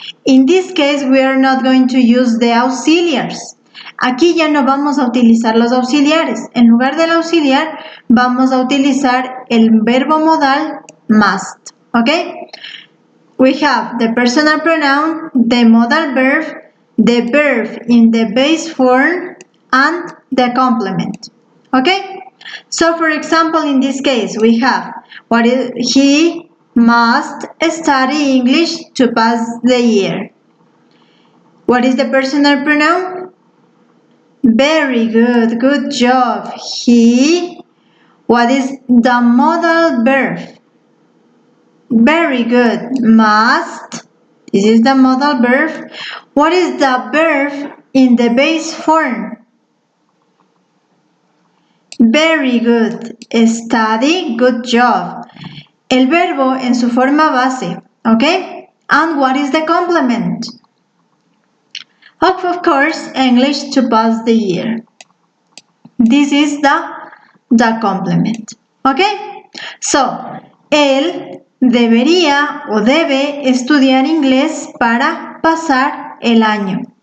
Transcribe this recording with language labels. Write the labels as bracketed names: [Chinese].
[English] In this case, we are not going to use the auxiliaries. [Spanish] Aquí ya no vamos a utilizar los auxiliares. En lugar del auxiliar, vamos a utilizar el verbo modal must. [English] Okay? We have the personal pronoun, the modal verb, the verb in the base form, and the complement. Okay? So for example, in this case, we have he must study English to pass the year. What is the personal pronoun? Very good. Good job. He. What is the modal verb? Very good. Must. This is the modal verb. What is the verb in the base form? Very good. Study. Good job. [Spanish] El verbo en su forma base. [English] Okay? And what is the complement? Of course, English to pass the year. This is the complement. Okay? [Spanish] So, él debería o debe estudiar inglés para pasar el año.